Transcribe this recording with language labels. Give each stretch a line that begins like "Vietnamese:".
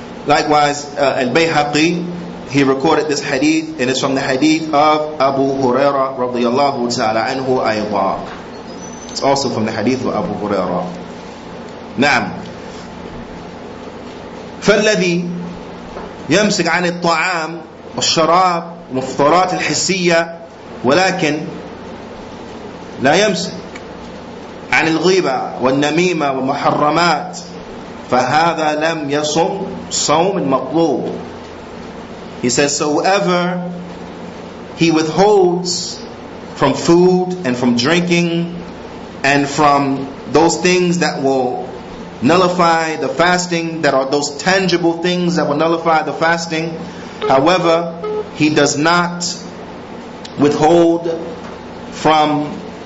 English: Likewise, al-Bayhaqi, he recorded this hadith, and it's from the hadith of Abu Hurairah radiyallahu ta'ala anhu ayda. It's also from the hadith of Abu Hurairah.
Arabic: نعم. فالذي يمسك عن الطعام والشراب والمفطرات الحسية ولكن لا يمسك عن الغيبة والنميمة والمحرمات فهذا لم يصم صوم المطلوب.
English: He says, so whoever he withholds from food and from drinking and from those things that will nullify the fasting, that are those tangible things that will nullify the fasting, however, he does not withhold from